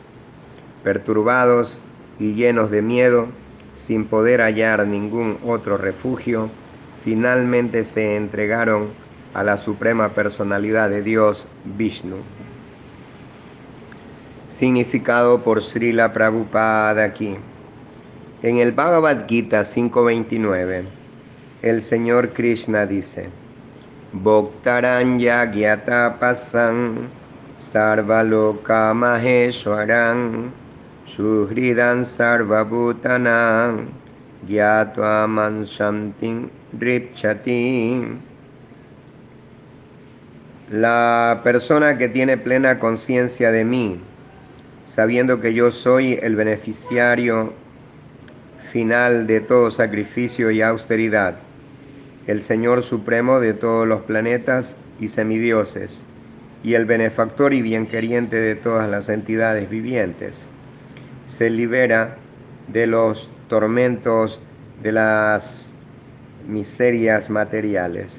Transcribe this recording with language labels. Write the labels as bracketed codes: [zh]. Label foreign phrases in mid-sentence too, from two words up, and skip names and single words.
[es] Perturbados y llenos de miedo, sin poder hallar ningún otro refugio, finalmente se entregaron a la suprema personalidad de Dios, Vishnu. Significado por Srila Prabhupada aquí. En el Bhagavad Gita 5.29, el Señor Krishna dice: [sa] भोक्तारं यज्ञतपसां सर्वलोकमहेश्वरम् सुहृदं सर्वभूतानां ज्ञात्वा मां शान्तिमृच्छति. [es] La persona que tiene plena conciencia de mí, sabiendo que yo soy el beneficiario final de todo sacrificio y austeridad, el Señor Supremo de todos los planetas y semidioses, y el benefactor y bienqueriente de todas las entidades vivientes, se libera de los tormentos de las miserias materiales.